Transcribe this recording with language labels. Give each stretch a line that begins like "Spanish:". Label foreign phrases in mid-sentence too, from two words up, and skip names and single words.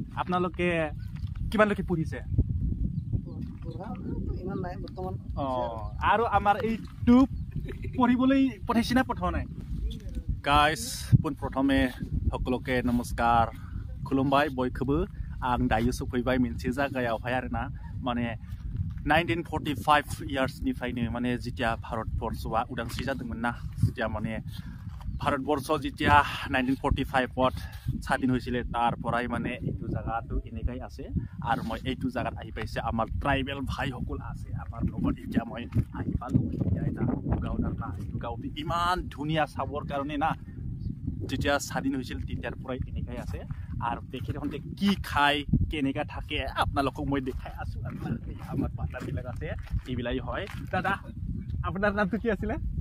Assamese: আপোনালোকে কিমানলৈকে পঢ়িছে ইমান নাই বৰ্তমান আৰু আমাৰ এইটো পঢ়িবলৈ পঠাইছে না পঠোৱা নাই গাইজ পোনপ্ৰথমে সকলোকে নমস্কাৰ
Bodo: खुलुमबाय बयखौबो आं दायो सफैबाय मोनसे जायगायावहाय आरोना माने 1945 इयार्सनिफ्रायनो माने जितिया भारतबर्षआ उदांस्रि जादोंमोन ना जितिया माने भारतबर्ष जितिया 1945
Assamese: স্বাধীন হৈছিলে তাৰ পৰাই মানে এইটো জায়গাটো এনেকাই আছে আৰু মই এইটো জায়গাত আহি পাইছে আমাৰ ট্ৰাইবেল ভাইসকল আছে আমাৰ লগত এতিয়া মই আহি পালো এটা গাঁৱত ইমান ধুনীয়া চাবৰ কাৰণে না যেতিয়া স্বাধীন হৈছিল তেতিয়াৰ পৰাই এনেকাই আছে আর তেখেতসকলে কি খায় কেনেকা থাকে আপোনালোকক মই দেখাই আছো আমাৰ পাতাবিলাক আছে এইবিলাক হয় দাদা আপোনাৰ নামটো কি আছিলে